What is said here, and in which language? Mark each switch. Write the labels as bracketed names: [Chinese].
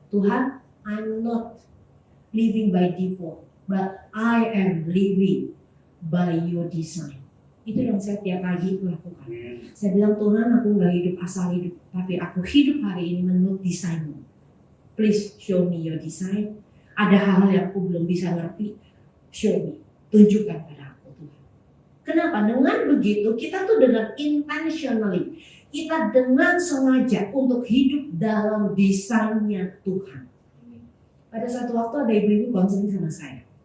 [English] Tuhan, I'm not living by default, but I am living by your design. [Indonesian] Itu yang saya tiap pagi lakukan. Saya bilang, Tuhan, aku nggak hidup asal hidup, tapi aku hidup hari ini menurut desainmu. [English] Please show me your design. [Indonesian] Ada hal-hal yang aku belum bisa ngerti, [English] show me, [Indonesian] tunjukkan pada aku, Tuhan. Kenapa? Dengan begitu kita tuh dengan intentionally, kita dengan sengaja untuk hidup dalam desainnya Tuhan. Pada satu waktu ada ibu-ibu konseling sama saya.